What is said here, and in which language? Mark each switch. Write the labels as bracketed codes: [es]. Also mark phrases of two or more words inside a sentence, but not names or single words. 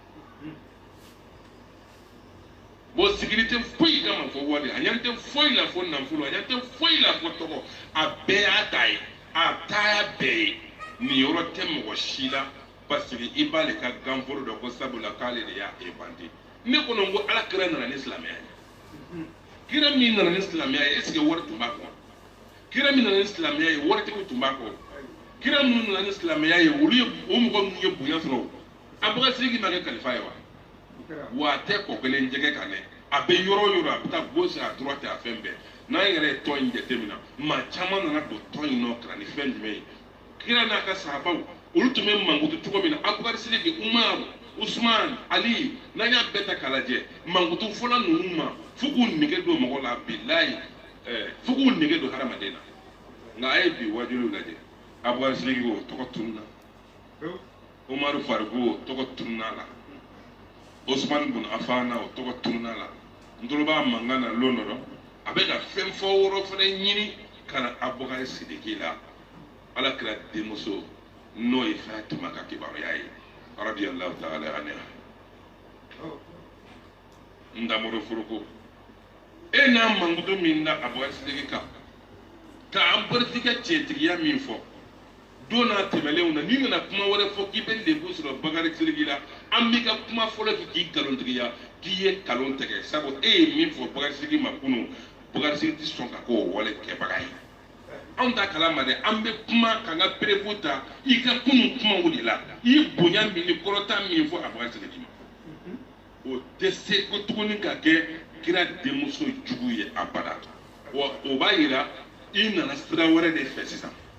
[bm] bon sigili tɛ foyi kama fɔ wari a ɲɛ tɛ foyi la fɔ nafolo a ɲɛ tɛ foyi la fɔ tɔgɔ a bɛɛ y'a ta ye a ta bɛɛ ye nin yɔrɔ tɛ mɔgɔ si la [fr] parce que [bm] i b'ale ka ganforo dɔ ko sabula k'ale de y'a bandi ne kɔnɔ n ko ala kira nana ni silamɛya ye kira min nana ni silamɛya ye [fr] est ce que [bm] wari tun b'a kɔ kira min nana ni silamɛya ye waritigiw tun b'a kɔ kira minnu nana ni silamɛya ye olu ye o mɔgɔ minnu ye bonya sɔrɔ Abubakar Sidiki ma kɛ kalifa ye wa wa a tɛ kɔ kelen jɛgɛ kan dɛ a bɛ yɔrɔ o yɔrɔ a bɛ taa [fr] gauche à droite [bm] a fɛn bɛɛ n'an yɛrɛ ye tɔn in jateminɛ maa caman nana don tɔn in nɔ ka na ni fɛn jumɛn ye kira n'a ka sahabaw olu tun bɛ mankutu cogo min na Abubakar Sidiki Umaru Usman Ali n'an y'a bɛɛ ta k'a lajɛ mankutu fɔlɔ ninnu ma fo k'u nege don mɔgɔ la bilayi fo k'u nege don hadamaden na nka a ye bi wajuliw lajɛ Abubakar Sidiki o tɔgɔ tununa Umaru Farigu o tɔgɔ tununa la Osman bun Affan o tɔgɔ tununa la n tolo b'a mankan na lon dɔ a bɛ ka fɛn fɔ wɔɔrɔ fana ɲini ka na Abubakar Sidiki la ala kira denmuso n'o ye Fatima ka kibaruya ye [ar] رضي الله تعالى عنها [bm] ndamuru furuko e n'a mankutu min da Abubakar Sidiki kan k'an barisi ka cɛtigiya min fɔ don n'a tɛmɛlenw na n'i nana kuma wɛrɛ fɔ k'i bɛ lebu sɔrɔ Abubakar Sidiki la an b'i ka kuma fɔlɔ k'i nkalontigiya k'i ye nkalon tigɛ sabu e ye min fɔ Abubakar Sidiki ma kunun Abubakar Sidiki tɛ sɔn ka k'o wale kɛbaga ye anw t'a kalama dɛ an bɛ kuma k'an ka perewu ta i ka kunun kumaw de la i ye bonya min ni kɔrɔta min fɔ Abubakar Sidiki ma o tɛ se ko tuguni ka kɛ kira denmuso jugu ye abada wa o b'a yira i nana sira wɛrɛ de fɛ sisan